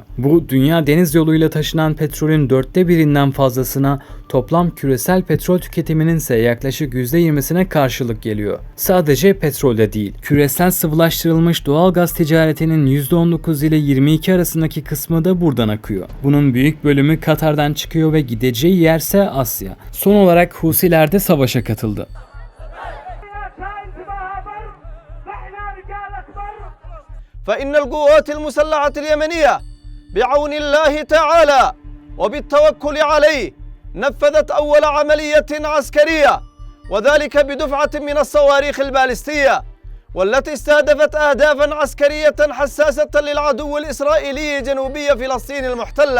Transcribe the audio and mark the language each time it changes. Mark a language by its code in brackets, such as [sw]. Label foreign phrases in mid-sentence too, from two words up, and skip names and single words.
[tr] Bu dünya deniz yoluyla taşınan petrolün 1/4'inden fazlasına, toplam küresel petrol tüketiminin ise yaklaşık %20'sine karşılık geliyor. Sadece petrolde değil, küresel sıvılaştırılmış doğal gaz ticaretinin %19 ile 22 arasındaki kısmı da buradan akıyor. Bunun büyük bölümü Katar'dan çıkıyor ve gideceği yerse Asya. Son olarak Husiler de savaşa katıldı. [ar] فإن القوات المسلحة اليمنية بعون الله تعالى وبالتوكل عليه نفذت أول عملية عسكرية وذلك بدفعة من الصواريخ البالستية والتي استهدفت أهدافا عسكرية حساسة للعدو الإسرائيلي جنوبي فلسطين المحتلة.